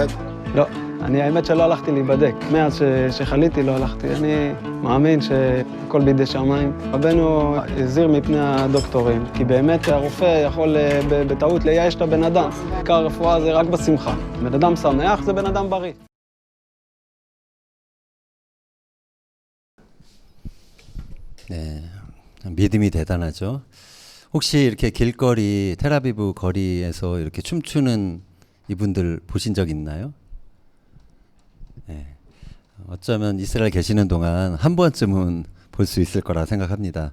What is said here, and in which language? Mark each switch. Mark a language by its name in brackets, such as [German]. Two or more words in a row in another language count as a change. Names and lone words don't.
[Hebrew] לא, האמת שלא הלכתי להיבדק. מאז שחליתי לא הלכתי. אני מאמין שהכל בידי שמיים. רבנו הזהיר מפני הדוקטורים, כי באמת הרופא יכול בטעות לייאש את הבן אדם. עיקר הרפואה זה רק בשמחה. בן אדם שמח זה בן אדם בריא. [Korean] 네, 믿음이 대단하죠. 혹시 이렇게 길거리, 텔아비브 거리에서 이렇게 춤추는 이분들 보신 적 있나요? 네, 어쩌면 이스라엘 계시는 동안 한 번쯤은 볼 수 있을 거라 생각합니다.